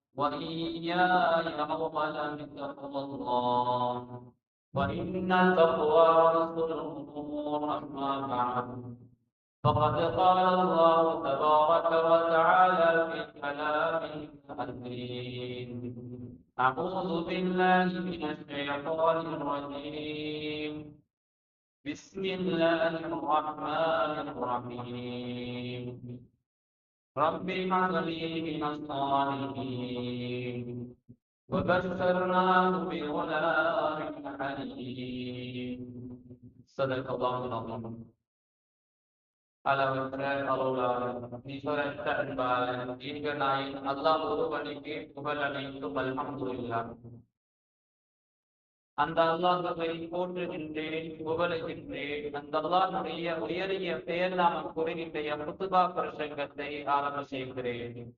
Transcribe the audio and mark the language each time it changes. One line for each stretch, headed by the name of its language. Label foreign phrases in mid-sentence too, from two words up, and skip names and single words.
Arabic: وإياي أولا بتقوى الله وإن التقوى رأس الأمور أما بعد فقد قال الله تبارك وتعالى في كلامه العزيز أعوذ بالله من الشيطان الرجيم بسم الله الرحمن الرحيم رب هب لي من الصالحين وبشرناه بغلام حليم صدق الله العظيم
Tamil: அளவற்ற அருளாளர் நிகரற்ற அன்பாளர் ஈர்கனாயின் அல்லாஹ் ஒருவனுக்கு புகழ் அனைத்தும் அல்ஹம்துலில்லாஹ். அந்த அல்லாஹ்வை போற்றுகின்றேன், புகழுகின்றேன். அந்த அல்லாஹ்வுடைய உயரிய பெயர் நாமம் கூறுகின்ற குத்துபா பிரசங்கத்தை ஆரம்ப செய்கிறேன்.